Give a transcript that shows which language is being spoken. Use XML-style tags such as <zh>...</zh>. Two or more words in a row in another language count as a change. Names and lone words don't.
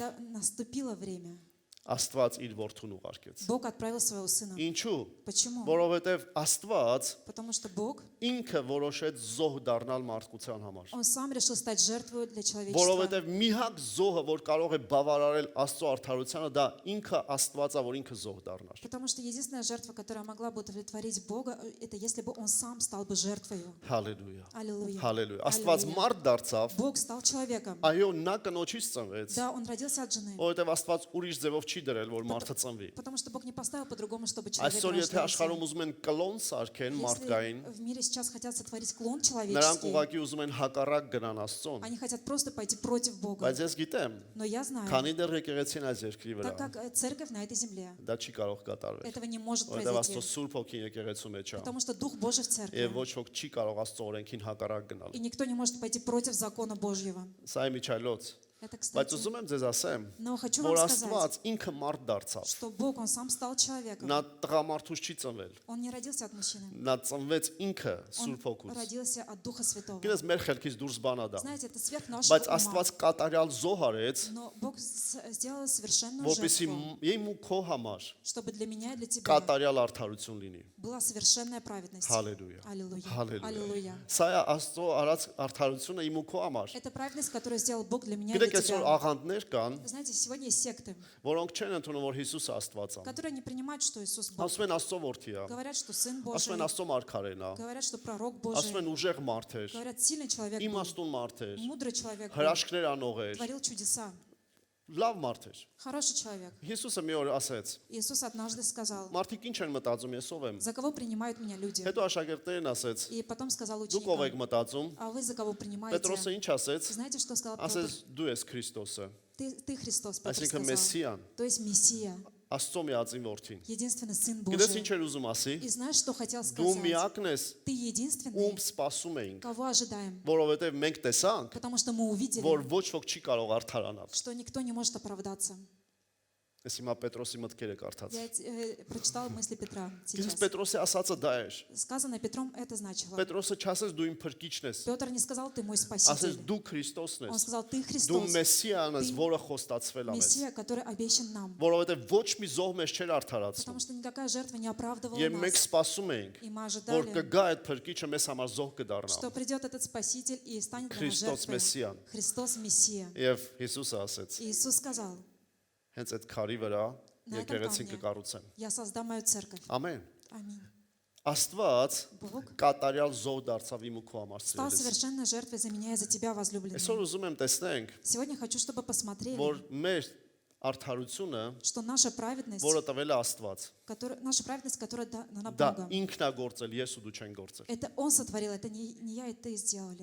<ru>когда наступило время,</ru> <hy>Աստված իր որդուն ուղարկեց։</hy> <ru>Бог отправил своего Сына.</ru> <hy>Ինչու՞։</hy> <ru>Почему?</ru> <hy>Որովհետև Աստված</hy> <ru>Потому что Бог,</ru> <hy>ինքը որոշեց զոհ дառնալ մարդկության համար։</hy> <ru>Он сам решил стать жертвой для человечества.</ru> <hy>Որովհետև մի հատ զոհը, որ կարող է բավարարել Աստծո արդարությանը, դա ինքը Աստվածա, որ ինքը զոհ դառնար։</hy> <ru>Потому что единственная жертва, которая могла бы удовлетворить Бога, это если бы Он сам стал бы жертвой.</ru> <hy>Հալելույա։</hy> <ru>Аллилуйя.</ru> <hy>Հալելույա։ Աստված մարդ դարձավ,</hy> <ru>Бог стал человеком.</ru> <hy>այո, նա կնոջից ծնվեց,</hy> <ru>Да, Он родился от жены.</ru> <hy>որովհետև Աստված ուրիշ ձևով չի դրել, որ մարդը ծնվի։</hy> <ru>Потому что Бог не поставил по-другому, чтобы человек</ru> <hy>Այսօր եթե</hy> <ru>рождался.</ru> <hy>աշխարհում ուզում են կլոն սարքեն մարդկային,</hy> <ru>Если в мире сейчас хотят сотворить клон</ru> <hy>նրանք</hy> <ru>человеческий,</ru> <hy>ուղղակի ուզում են հակառակ գնան Աստծուն։</hy> <ru>они хотят просто пойти против Бога.</ru> <hy>Բայց ես գիտեմ,</hy> <ru>Но я знаю,</ru> <hy>քանի դեռ եկեղեցին այս երկրի վրա,</hy> <ru>так как церковь на этой земле,</ru> <hy>դա չի կարող կատարվել։</hy> <ru>этого не может</ru> <hy>Որովհետև Աստծո</hy> <ru>произойти.</ru> <hy>Սուրբ Հոգին եկեղեցու մեջ է։</hy> <ru>Потому что Дух Божий в</ru> <hy>Եվ</hy> <ru>церкви.</ru> <hy>ոչ ոք չի կարող Աստծո օրենքին հակառակ գնալ։</hy> <ru>И никто не может пойти против закона Божьего.</ru> <hy>Սա է միջայլոց։</hy> <ru>Это,</ru> <hy>Բայց</hy> <ru>кстати,</ru> <hy>ուզում եմ ձեզ ասեմ,</hy> <ru>но хочу</ru> <hy>որ</hy> <ru>вам сказать,</ru> <hy>Աստված ինքը մարդ դարձավ։</hy> <ru>что Бог, Он сам стал человеком.</ru> <hy>Նա տղամարդուց չի ծնվել։</hy> <ru>Он не родился от мужчины.</ru> <hy>Նա ծնվեց ինքը</hy> <ru>Он</ru> <hy>Սուրբ Հոգուց։</hy> <ru>родился от Духа Святого.</ru> <hy>Գիտես մեր խելքից դուրս բանա դա։</hy> <ru>Знаете, это сверх нашего</ru> <hy>Բայց</hy> <ru>ума.</ru> <hy>Աստված կատարյալ զոհ արեց,</hy> <ru>Но Бог сделал совершенную</ru> <hy>որպեսզի</hy> <ru>жертву,</ru> <hy>իմ ու քո համար</hy> <ru>чтобы для меня и для тебя</ru> <hy>կատարյալ արդարություն լինի։</hy> <ru>была совершенная праведность.</ru> <hy>Հալելույա։</hy> <ru>Аллилуйя.</ru> <hy>Հալելույա։</hy> <ru>Аллилуйя.</ru> <hy>Սա է Աստծո արած արդարությունը իմ ու քո համար։</hy> <ru>Это праведность, которую сделал Бог для меня и для</ru> <hy>Գիտեք, այսօր</hy> <ru>тебя.</ru> <hy>աղանդներ կան,</hy> <ru>Знаете, сегодня есть секты,</ru> <hy>որոնք չեն ընդունում, որ Հիսուսը Աստված է։</hy> <ru>которые не принимают, что Иисус Бог.</ru> <hy>Ասում են Աստծո որդի է,</hy> <ru>Говорят, что Сын</ru> <hy>ասում</hy> <ru>Божий,</ru> <hy>են Աստծո մարգարեն է,</hy> <ru>говорят, что Пророк</ru> <hy>ասում</hy> <ru>Божий,</ru> <hy>են ուժեղ մարդ էր,</hy> <ru>говорят, сильный человек был,</ru> <hy>իմաստուն մարդ էր,</hy> <ru>мудрый человек был,</ru> <hy>հրաշքներ անող էր,</hy> <ru>творил чудеса,</ru> <hy>լավ մարդ էր։</hy> <ru>хороший человек.</ru> <hy>Հիսուսը մի օր ասեց.</hy> <ru>Иисус однажды сказал,</ru> <hy>Մարդիկ ինչ են մտածում, ես ով եմ։</hy> <ru>за кого принимают меня люди?</ru> <hy>Հետո աշակերտներին ասեց.</hy> <ru>И потом сказал</ru> <hy>Դուք ով եք</hy> <ru>ученикам,</ru> <hy>մտածում։</hy> <ru>а вы за кого принимаете?</ru> <hy>Պետրոսը ինչ ասեց։</hy> <ru>Знаете, что сказал Петр?</ru> <hy>Ասեց դու ես Քրիստոսը,</hy> <ru>Ты Христос, Петр</ru> <hy>այսինքն</hy> <ru>сказал.</ru> <hy>Մեսսիան,</hy> <ru>То есть Мессия,</ru> <hy>Աստծո միածին որդին։</hy> <ru>единственный Сын</ru> <hy>Գիտես ինչ</hy> <ru>Божий.</ru> <hy>էր ուզում ասի։</hy> <ru>И знаешь, что хотел</ru> <hy>Դու</hy> <ru>сказать?</ru> <hy>միակն ես,</hy> <ru>Ты единственный,</ru> <hy>ում սպասում էինք,</hy> <ru>кого ожидаем.</ru> <hy>որովհետև մենք տեսանք,</hy> <ru>Потому что мы увидели,</ru> <hy>որ ոչ ոք չի կարող արդարանալ։</hy> <ru>что никто не может оправдаться.</ru> <hy>Ես հիմա Պետրոսի մտքերը կարդաց։</hy> <ru>Я прочитал мысли Петра</ru> <hy>Գիտես</hy> <ru>сейчас.</ru> <hy>Պետրոսի ասածը դա էր։</hy> <ru>Сказано Петром, это значило.</ru> <hy>Պետրոսը չասեց դու իմ փրկիչն ես,</hy> <ru>Петр не сказал, ты мой</ru> <hy>ասեց</hy> <ru>спаситель.</ru> <hy>դու Քրիստոսն</hy> <ru>Он</ru> <hy>ես,</hy> <ru>сказал, ты</ru> <hy>դու</hy> <ru>Христос,</ru> <hy>Մեսսիան ես, Դու որը խոստացվել է մեզ։</hy> <ru>Мессия, который обещан нам.</ru> <hy>Որովհետև ոչ մի զոհ մեզ չէր արդարացնում։</hy> <ru>Потому что никакая жертва не оправдывала</ru> <hy>Եվ մենք</hy> <ru>нас.</ru> <hy>սպասում էինք,</hy> <ru>И мы</ru> <hy>որ</hy> <ru>ожидали,</ru> <hy>կգա այդ փրկիչը մեզ համար զոհ կդառնա։</hy> <ru>что придет этот Спаситель и станет для нас</ru> <hy>Քրիստոս</hy> <ru>жертвой.</ru> <hy>Մեսսիան։</hy> <ru>Христос Мессия.</ru> <hy>Եվ Հիսուսը ասեց.</hy> <ru>И Иисус сказал,</ru> <hy>Հենց այդ քարի վրա</hy> <ru>На этом</ru> <hy>եկեղեցին</hy> <ru>камне.</ru> <hy>կկառուցեն։</hy> <ru>я создам мою церковь.</ru> <hy>Ամեն։</hy> <ru>Аминь.</ru> <hy>Աստված</hy> <ru>Бог</ru> <hy>կատարյալ զոհ դարձավ իմ ու քո համար</hy> <ru>стал</ru> <hy>սիրելիս։</hy> <ru>совершенной жертвой за меня и за тебя, возлюбленный.</ru> <hy>Այսօր ուզում եմ տեսնենք,</hy> <ru>Сегодня хочу, чтобы посмотрели,</ru> <hy>որ մեր արդարությունը,</hy> <ru>что наша праведность,</ru> <hy>որը տվել է Աստված,</hy> <ru>наша праведность, которая дана</ru> <hy>դա</hy> <ru>Богом,</ru> <hy>ինքն է գործել, ես ու դու չեն գործել։</hy> <ru>это Он сотворил, это не я и ты сделали.</ru>